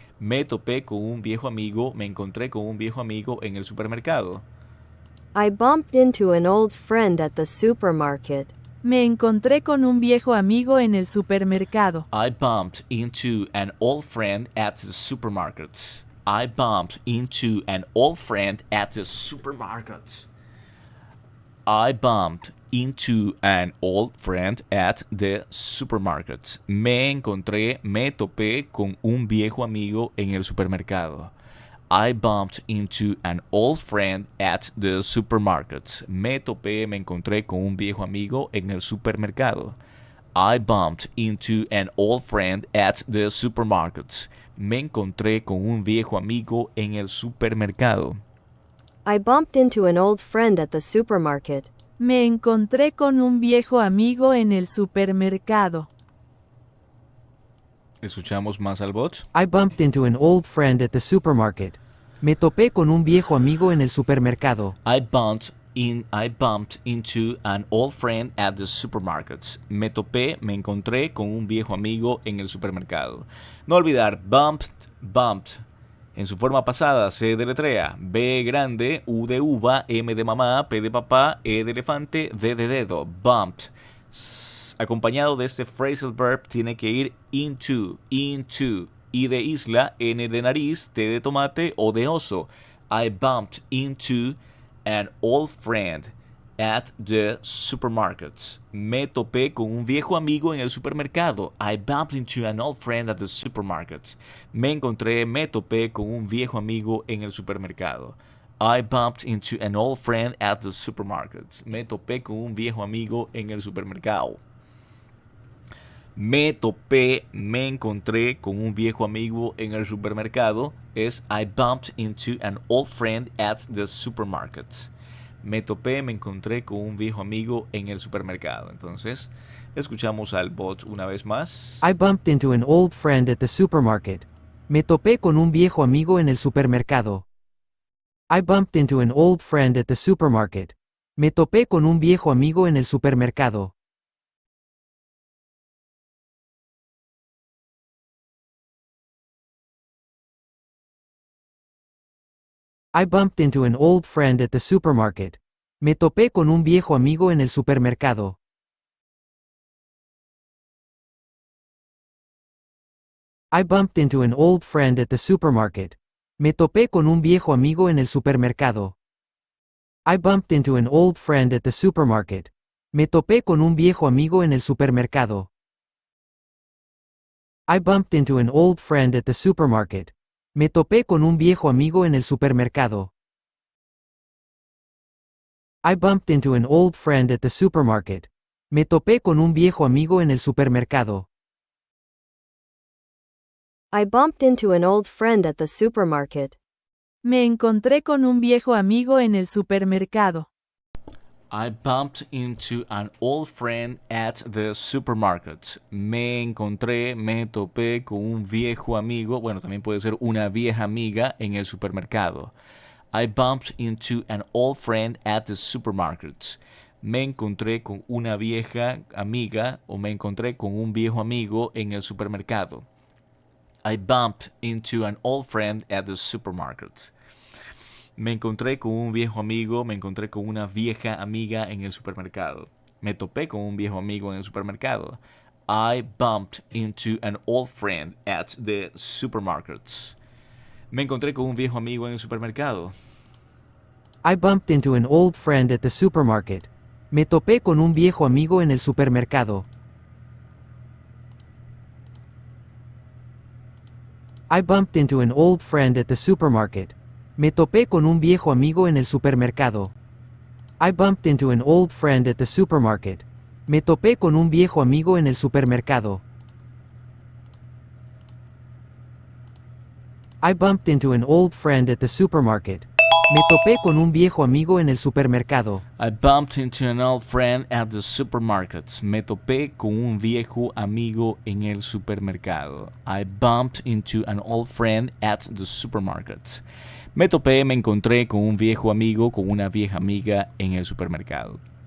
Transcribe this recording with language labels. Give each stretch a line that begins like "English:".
Spanish: Me topé con un viejo amigo, me encontré con un viejo amigo en el supermercado.
English: I bumped into an old friend at the supermarket.
Spanish: Me encontré con un viejo amigo en el supermercado.
English: I bumped into an old friend at the supermarket. I bumped into an old friend at the supermarket. I bumped into an old friend at the supermarket.
Spanish: Me encontré, me topé con un viejo amigo en el supermercado.
English: I bumped into an old friend at the supermarket.
Spanish: Me topé, me encontré con un viejo amigo en el supermercado.
English: I bumped into an old friend at the supermarket.
Spanish: Me encontré con un viejo amigo en el supermercado.
English: I bumped into an old friend at the supermarket.
Spanish: Me encontré con un viejo amigo en el supermercado. Escuchamos más al bot.
English: I bumped into an old friend at the supermarket.
Spanish: Me topé con un viejo amigo en el supermercado.
English: I bumped into an old friend at the supermarket.
Spanish: Me topé, me encontré con un viejo amigo en el supermercado. No olvidar, bumped. En su forma pasada se deletrea B grande, U de uva, M de mamá, P de papá, E de elefante, D de dedo. Bumped. Acompañado de este phrasal verb tiene que ir into, I de isla, N de nariz, T de tomate o de oso.
English: I bumped into an old friend at the supermarket.
Spanish: Me topé con un viejo amigo en el supermercado.
English: I bumped into an old friend at the supermarket.
Spanish: Me topé con un viejo amigo en el supermercado.
English: I bumped into an old friend at the supermarket.
Spanish: Me topé con un viejo amigo en el supermercado. Me topé, me encontré con un viejo amigo en el supermercado es
English: I bumped into an old friend at the supermarket.
Spanish: Me topé, me encontré con un viejo amigo en el supermercado. Entonces, escuchamos al bot una vez más.
English: I bumped into an old friend at the supermarket.
Spanish: Me topé con un viejo amigo en el supermercado.
English: I bumped into an old friend at the supermarket.
Spanish: Me topé con un viejo amigo en el supermercado.
English: I bumped into an old friend at the supermarket.
Spanish: Me topé con un viejo amigo en el supermercado.
English: I bumped into an old friend at the supermarket.
Spanish: Me topé con un viejo amigo en el supermercado.
English: I bumped into an old friend at the supermarket.
Spanish: Me topé con un viejo amigo en el supermercado.
English: I bumped into an old friend at the supermarket.
Spanish: Me topé con un viejo amigo en el supermercado.
English: I bumped into an old friend at the supermarket.
Spanish: Me topé con un viejo amigo en el supermercado.
English: I bumped into an old friend at the supermarket.
Spanish: Me encontré con un viejo amigo en el supermercado.
English: I bumped into an old friend at the supermarket.
Spanish: Me encontré, me topé con un viejo amigo, bueno, también puede ser una vieja amiga en el supermercado.
English: I bumped into an old friend at the supermarket.
Spanish: Me encontré con una vieja amiga o me encontré con un viejo amigo en el supermercado.
English: I bumped into an old friend at the supermarket.
Spanish: Me encontré con un viejo amigo, me encontré con una vieja amiga en el supermercado. Me topé con un viejo amigo en el supermercado.
English: I bumped into an old friend at the supermarkets.
Spanish: Me encontré con un viejo amigo en el supermercado.
English: I bumped into an old friend at the supermarket.
Spanish: Me topé con un viejo amigo en el supermercado.
English: I bumped into an old friend at the supermarket.
Spanish: Me topé con un viejo amigo en el supermercado.
English: I bumped into an old friend at the supermarket.
Spanish: Me topé con un viejo amigo en el supermercado.
English: I bumped into an old friend at the supermarket.
Spanish: Me topé con un viejo amigo en el supermercado.
English: I bumped into an old friend at the supermarket.
Spanish: Me topé con un viejo amigo en el supermercado.
English: I bumped into an old friend at the supermarket.
Spanish: Me topé, me encontré con un viejo amigo, con una vieja amiga en el supermercado.